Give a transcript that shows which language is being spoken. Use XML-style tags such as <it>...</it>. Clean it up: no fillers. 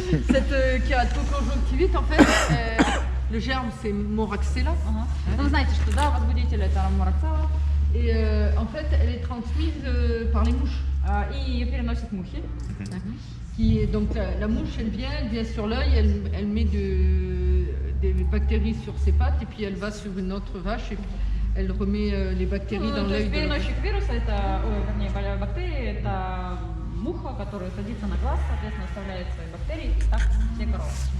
<fr>Cette kératoconjonctivite, en fait, le germe c'est Moraxella.</fr> <ru>Ага. Ну, вы знаете, что да, возбудитель это рамораксала,</ru> <fr>Et en fait, elle est transmise par les mouches.</fr> <ru>и ее переносят мухи.</ru> <fr>Donc la mouche, elle vient sur l'œil, elle met des bactéries sur ses pattes et puis elle va sur une autre vache et puis elle remet les bactéries dans</fr> <ru>То</ru> <fr>l'œil</fr> <ru>есть</ru> <fr>de la vache.</fr> <ru>переносчик вируса, это, вернее, бактерии, это муха, которая садится на глаз, соответственно, оставляет свои бактерии, и так все коровы.</ru>